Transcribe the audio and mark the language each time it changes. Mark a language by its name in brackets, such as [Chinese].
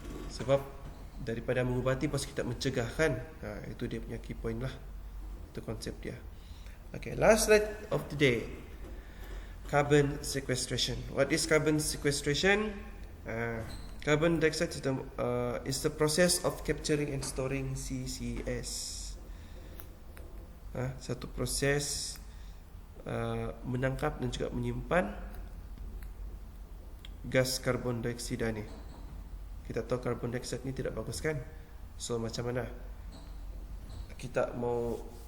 [Malay] Sebab daripada mengubati pas kita mencegah kan. Itu dia punya key point lah. Itu konsep dia. [English] Okay, last slide of the day, carbon sequestration. What is carbon sequestration? Carbon dioxide is the process of capturing and storing CCS. [Malay] Satu proses menangkap dan juga menyimpan gas karbon dioksida ni. Kita tahu karbon dioksida ni tidak bagus kan. So macam mana kita mau